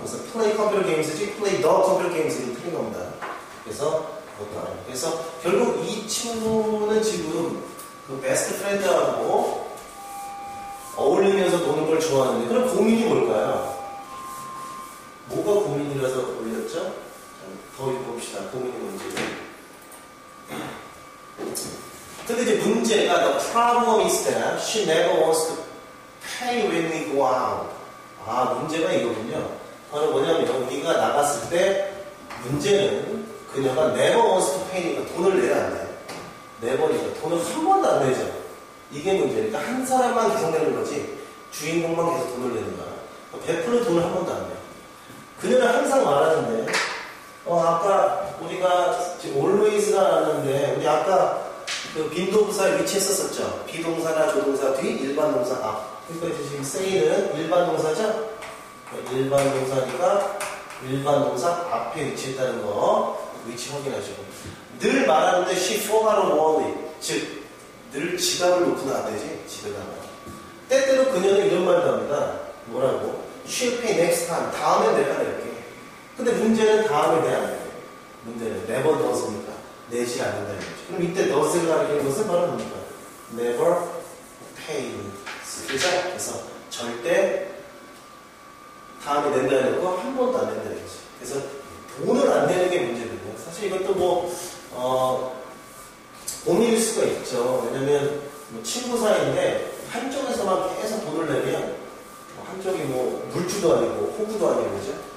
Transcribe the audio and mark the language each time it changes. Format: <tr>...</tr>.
<ko>그래서 플레이 컴퓨터 게임즈지 플레이 더 컴퓨터 게임즈는 틀린 겁니다. 그래서 그것도 아니에요. 그래서 결국 이 친구는 지금 그 베스트 프렌드하고 어울리면서 노는 걸 좋아하는데 그럼 고민이 뭘까요? 뭐가 고민이라서 올렸죠? 더 읽어봅시다. 고민이 뭔지. 근데 이제 문제가</ko> <en>the problem is that she never wants to pay when we go out.</en> <ko>문제가 이거군요. 바로 뭐냐면 우리가 나갔을 때 문제는 그녀가</ko> <en>never wants to pay</en> <ko>니까 돈을 내야 안 돼. never니까 돈을 한 번도 안 내죠. 이게 문제니까 한 사람만 계속 내는 거지 주인공만 계속 돈을 내는 거야. 베프는 돈을 한 번도 안 내. 그녀는 항상 말하는데 아까 우리가 지금 always가 나왔는데 우리 아까 그 빈도부사에 위치했었죠. 비동사나 조동사 뒤 일반 동사 앞. 그러니까 지금 say는 일반 동사죠. 일반 동사니까 일반 동사 앞에 위치했다는 거 위치 확인하시고 늘 말하는데</ko> <en>she forgot a wallet</en> <ko>즉 늘 지갑을 놓고 나왔대지 집에 가면 때때로 그녀는 이런 말도 합니다. 뭐라고?</ko> <en>she'll pay next time</en> <ko>다음에 내가 낼게. 근데 문제는 다음에 내야 돼. 문제는</ko> <en>never does</en> <ko>니까 내지 않는다는 거죠. 그럼 이때 does를 가리키는 것은 바로 뭡니까?</ko> <en>never pay</en> <ko>그죠? 그래서 절대 다음에 낸다는 거 한 번도 안 낸다는 거지. 그래서 돈을 안 내는 게 문제거든요. 사실 이것도 고민일 수가 있죠. 왜냐면 친구 사이인데 한쪽에서만 계속 돈을 내면 한쪽이 물주도 아니고 호구도 아니고 그죠?</ko>